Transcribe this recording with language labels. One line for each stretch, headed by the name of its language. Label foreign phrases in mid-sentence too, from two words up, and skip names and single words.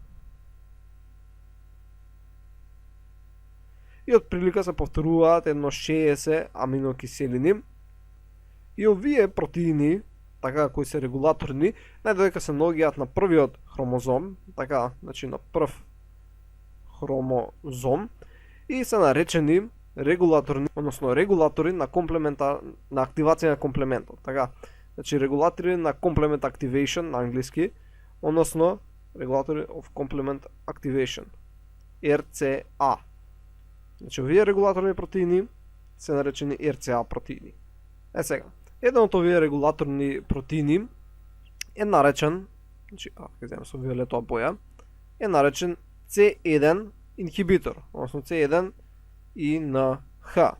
Macedonian: и од прилика се повторуваат едно 60 аминокиселини и овие протеини, така кои се регулаторни, најдодека се наоѓаат на првиот хромозом, така, значи на прв хромозом и се наречени регулаторни, односно регулатори на на активација на комплементот, така. Значи регулатори на
English: complement activation
Macedonian: на англиски, односно регулатори
English: of complement activation,
Macedonian: RCA. Значи овие регулаторни протеини се наречени RCA протеини. Сега, еден од овие регулаторни протеини е наречен, значи, ќе земам со виолетова боја, е наречен C1 инхибитор, односно C1 и на Х.